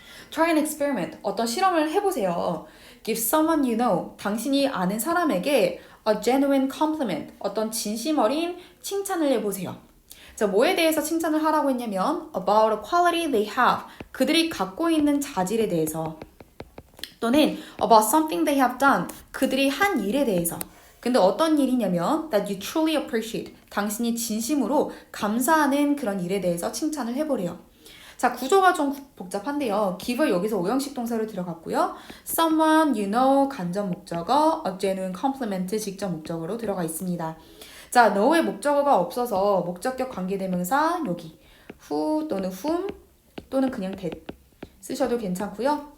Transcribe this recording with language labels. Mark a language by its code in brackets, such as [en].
[en] Try an experiment. [ko] 어떤 실험을 해보세요. [en] Give someone you know, [ko] 당신이 아는 사람에게 [en] a genuine compliment, [ko] 어떤 진심 어린 칭찬을 해보세요. 자, 뭐에 대해서 칭찬을 하라고 했냐면 [en] about a quality they have, [ko] 그들이 갖고 있는 자질에 대해서 [en] 또는 about something they have done. [ko] 그들이 한 일에 대해서. 근데 어떤 일이냐면 [en] that you truly appreciate. [ko] 당신이 진심으로 감사하는 그런 일에 대해서 칭찬을 해보래요. 자, 구조가 좀 복잡한데요. give을 여기서 오형식 동사로 들어갔고요. someone, you know, 간접 목적어, 어제는 compliment, 직접 목적어로 들어가 있습니다. 자, know의 목적어가 없어서 목적격 관계대명사 여기 who 또는 whom 또는 그냥 that 쓰셔도 괜찮고요.